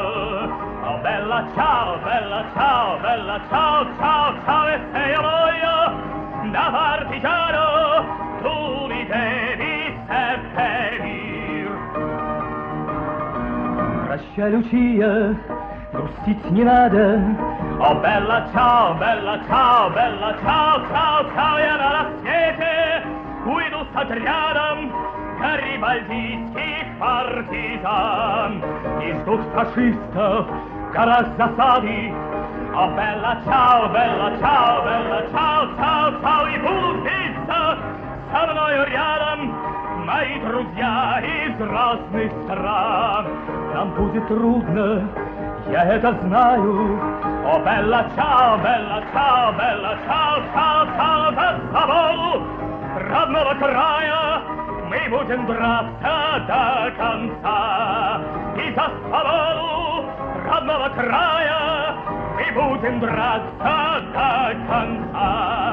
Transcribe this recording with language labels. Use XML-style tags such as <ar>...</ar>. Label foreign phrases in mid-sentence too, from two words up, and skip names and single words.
<it>Oh bella ciao, bella ciao, bella ciao, ciao, ciao, e se io muoio da partigiano, tu mi devi seppellir.</it> <ru>Prascia Lucia, грустить не надо. О,</ru> <it>bella ciao, bella ciao, bella ciao, ciao, ciao,</it> <ru>я на рассвете уйду с отрядом гарибальдийских партизан. И ждут фашистов в горах засады. О,</ru> <it>bella ciao, bella ciao, bella ciao, ciao, ciao,</it> <ru>и будут биться со мною рядом мои друзья из разных стран. Нам будет трудно, я это знаю. О,</ru> <it>bella ciao, bella ciao, bella ciao, ciao, ciao,</it> <ru>за свободу родного края, мы будем драться до конца. И за свободу родного края мы будем драться до конца.</ru>